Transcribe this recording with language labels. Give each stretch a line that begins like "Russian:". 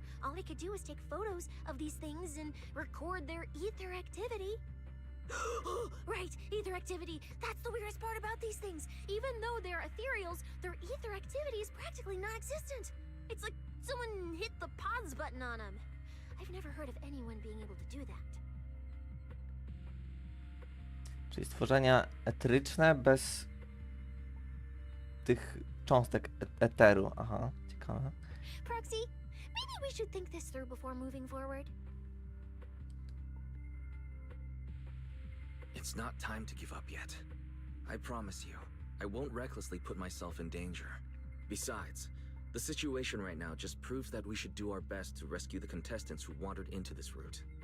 English: All he could do was take photos of these things and record their ether activity. Right, ether activity. That's the weirdest part about these things. Even though they're ethereals, their ether activity is practically non-existent. It's like someone hit the pause button on them. I've never heard of anyone being able to do that.
Polish: Czyli stworzenia eteryczne bez tych cząstek eteru. Aha, ciekawe.
English: Proxy, maybe we should think this through before moving forward. It's not time to give up yet. I promise you, I won't recklessly put myself in danger. Besides, the situation right now just proves that we should do our best to rescue the contestants who wandered into this route.